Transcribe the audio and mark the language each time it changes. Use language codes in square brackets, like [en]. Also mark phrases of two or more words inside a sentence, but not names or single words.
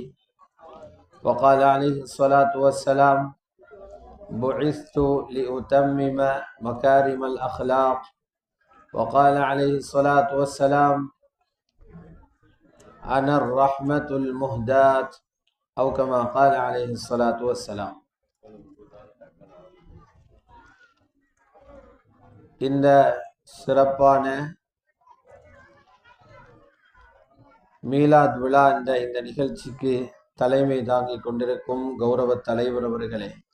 [ar] وقال عليه الصلاة والسلام: بعثت لأتمم مكارم الأخلاق. وقال عليه الصلاة والسلام: أنا الرحمة المهداة، أو كما قال عليه الصلاة والسلام. [ta] இந்த சிறப்பான மீலாத் விழா என்ற இந்த நிகழ்ச்சிக்கு தலைமை தாங்கிக் கொண்டிருக்கும் கௌரவ தலைவர் அவர்களே,